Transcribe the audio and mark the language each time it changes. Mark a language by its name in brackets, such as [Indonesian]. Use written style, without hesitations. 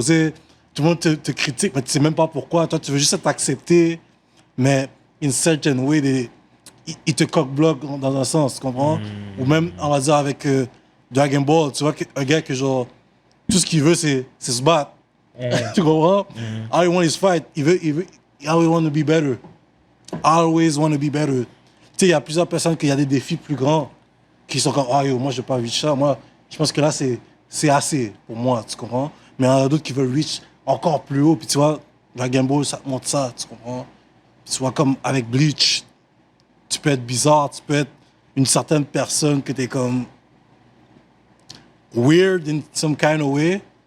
[French] Tu sais, tout le monde te critique, mais tu sais même pas pourquoi. Toi, tu veux juste être accepté. Mais [English] in certain way, [French] ils te coq-bloquent dans un sens, tu comprends? Ou même, on va dire, avec Dragon Ball, tu vois, un gars que genre, tout ce qu'il veut, c'est se battre. Tu comprends? [English] All he wants is fight. [French] Il [English] always want to be better. Always want to be better. [French] Tu sais, il y a plusieurs personnes qui y a des défis plus grands qui sont comme, ah yo, moi, je n'ai pas reach ça. Moi, je pense que là, c'est assez pour moi, tu comprends? Mais il y en a d'autres qui veulent reach encore plus haut. Puis tu vois, Dragon Ball, ça te montre ça, tu comprends? Puis tu vois, comme avec Bleach, tu peux être bizarre, tu peux être une certaine personne que tu es comme [English] weird in some kind of way.